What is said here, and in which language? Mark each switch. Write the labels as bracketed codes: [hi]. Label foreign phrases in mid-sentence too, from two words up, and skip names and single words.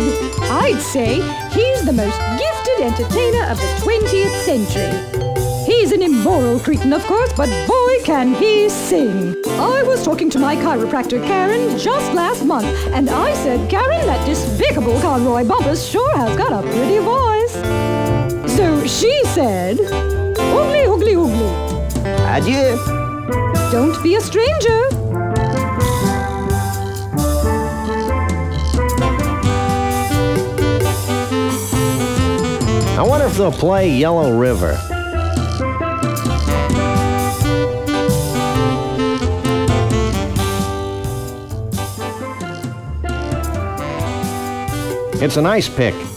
[en] I'd say he's the most gifted entertainer of the 20th century. He's an immoral cretin, of course, but boy, can he sing. I was talking to my chiropractor, Karen, just last month, and I said, Karen, that despicable Conroy Bumpus sure has got a pretty voice. So she said, oogly, oogly, oogly. Adieu. Don't be a stranger. I wonder if they'll play Yellow River. It's an ice pick.